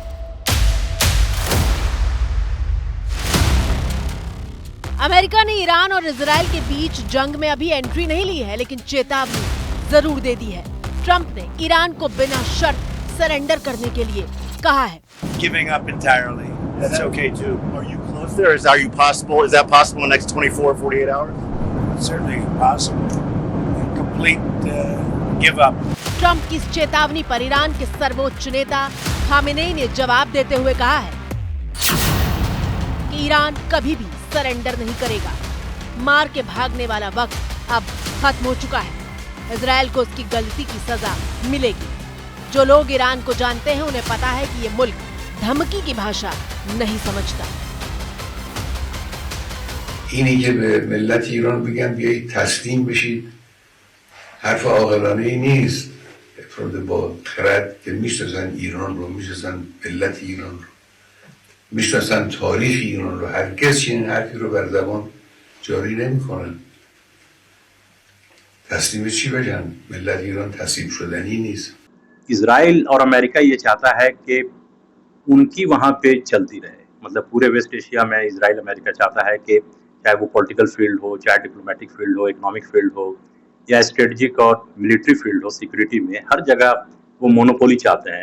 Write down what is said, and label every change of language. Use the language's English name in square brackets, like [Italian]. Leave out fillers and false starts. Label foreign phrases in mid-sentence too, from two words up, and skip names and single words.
[Hindi] अमेरिका ने ईरान और इजराइल के बीच जंग में अभी एंट्री नहीं ली है, लेकिन चेतावनी जरूर दे दी है। ट्रंप ने ईरान को बिना शर्त सरेंडर करने के लिए कहा है। [English] Giving up entirely. That's okay too. Are you close there? Is that possible in the next 24, 48 hours? It's certainly possible. A complete give up. [Hindi] ट्रंप की इस चेतावनी पर ईरान के सर्वोच्च नेता खामेनेई ने जवाब देते हुए कहा है कि ईरान कभी भी सरेंडर नहीं करेगा। मार के भागने वाला वक्त अब खत्म हो चुका है। इजराइल को उसकी गलती की सजा मिलेगी। जो लोग ईरान को जानते हैं उन्हें पता है कि ये मुल्क धमकी की भाषा नहीं समझता। [Persian] اینی که به ملت ایران بگم بیایید تسلیم بشید حرف عاقلانه ای نیست. افراد با خرد که میشناسن ایران رو، میشناسن ملت ایران رو، میشناسن تاریخ ایران رو، هرگز چنین حرفی رو بر زبان جاری نمیکنن. تسلیم چی بشن؟ ملت ایران تسلیم شدنی نیست. [Hindi] इजराइल और अमेरिका ये चाहता है कि उनकी वहाँ पे चलती रहे, मतलब पूरे वेस्ट एशिया में इजराइल अमेरिका चाहता है कि चाहे वो [English] political field [Hindi] हो, चाहे [English] diplomatic field [Hindi] हो, [English] economic field [Hindi] हो या स्ट्रेटजिक और [English] military field [Hindi] हो, सिक्योरिटी में हर जगह वो मोनोपोली चाहते हैं।